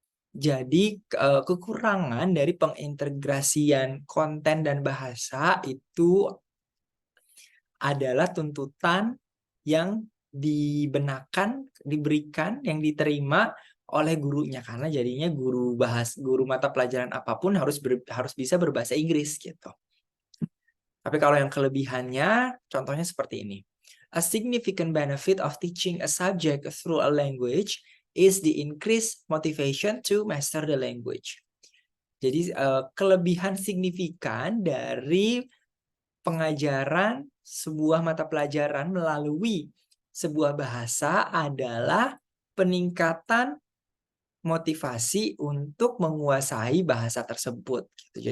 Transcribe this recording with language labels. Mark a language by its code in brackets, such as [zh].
[id] Jadi kekurangan dari pengintegrasian konten dan bahasa itu adalah tuntutan yang diberikan, yang diterima oleh gurunya, karena jadinya guru mata pelajaran apapun harus bisa berbahasa Inggris gitu. Tapi kalau yang kelebihannya, contohnya seperti ini. [en] A significant benefit of teaching a subject through a language is the increased motivation to master the language. [id] Jadi kelebihan signifikan dari pengajaran sebuah mata pelajaran melalui sebuah bahasa adalah peningkatan motivasi untuk menguasai bahasa tersebut. Gitu.